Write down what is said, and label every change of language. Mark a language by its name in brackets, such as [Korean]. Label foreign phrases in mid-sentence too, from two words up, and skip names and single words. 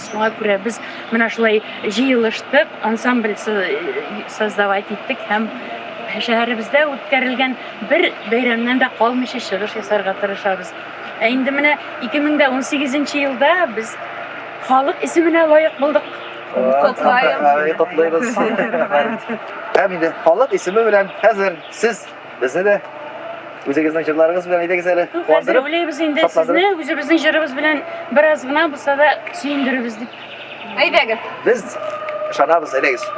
[Tatar] Шуңа күрә без менә шулай җыелыштык, ансамбль создавать иттек һәм шәһәребездә үткәрелгән бер бәйрәмнән дә калмыйча чыгыш ясарга тырышабыз. Инде менә 2018 елда без халык исеменә лаек булдык. Котлайбыз. Hem indi halk ismi bilen hazır siz bize de үзегезнең җырларыгыз белән әйдәгез әле. Хәзер уйлыйбыз инде сезне үзебезнең җырыбыз белән бераз гына булса да сөендеребез дип. Әйдәгез. Biz ышанабыз, әйдәгез.